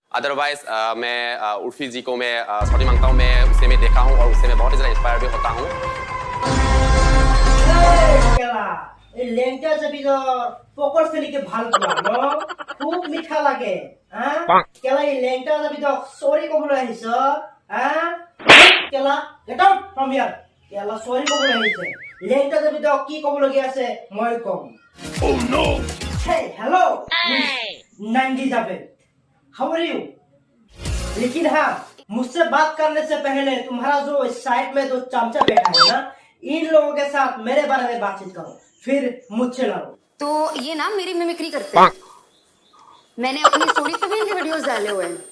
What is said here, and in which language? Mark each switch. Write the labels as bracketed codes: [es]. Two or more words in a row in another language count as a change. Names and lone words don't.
[hi] अदरवाइज मैं उर्फी जी को मैं सॉरी मांगता हूँ। मैं उसे मैं देखा हूँ और उससे मैं बहुत ही ज़्यादा इंस्पायर भी होता हूँ। [as] এই লেংটা যাবি তো পকর ফেলিকে ভাল পোৱা ন খুব মিঠা লাগে কেলা এই লেংটা যাবি তো সরি কবলৈ আহিছ কেলা [en] get out from here [as] কেলা সরি কবলৈ আহিছে লেংটা যাবি তো কি কবলগীয়া আছে মই কম ও নো [hi] हे हेलो नंदी जावेद [en] how are you [hi] लेकिन हाँ मुझसे बात करने से पहले तुम्हारा जो साइड में जो चमचा बैठा है ना इन लोगों के साथ मेरे बारे में बातचीत करो फिर मुझसे लड़ो। तो ये ना मेरी मिमिक्री करते हैं। मैंने अपनी स्टोरी पे भी इनके वीडियोस डाले हुए हैं।